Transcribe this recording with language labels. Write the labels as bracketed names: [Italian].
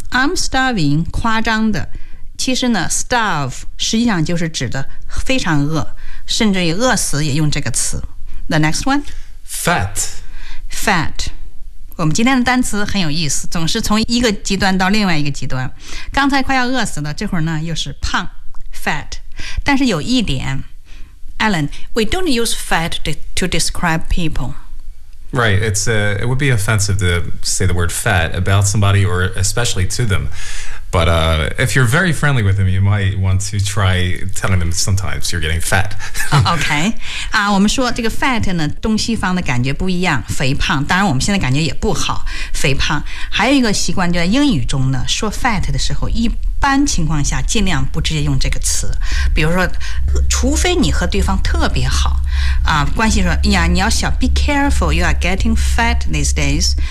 [English] I'm starving, [Chinese] 夸张的。其实呢 ,starve, 实际上就是指的非常饿,甚至于饿死也用这个词。 [English] The next one? Fat. Fat. [Chinese] 我们今天的单词很有意思，总是从一个极端到另外一个极端。刚才快要饿死了，这会儿呢又是胖 ,fat. 但是有一点 [English] ,Alan, we don't use fat to describe people. Right, it would be offensive to say the word fat about somebody or especially to them. But if you're very friendly with them, you might want to try telling them sometimes you're getting fat. okay. [Chinese] 啊、我们说这个 fat 呢，东西方的感觉不一样，肥胖。当然我们现在感觉也不好，肥胖。还有一个习惯就在英语中呢，说 fat 的时候，一般情况下尽量不直接用这个词。比如说，除非你和对方特别好，啊、关系说，哎呀，你要小 ， [English] be careful, you are getting fat these days.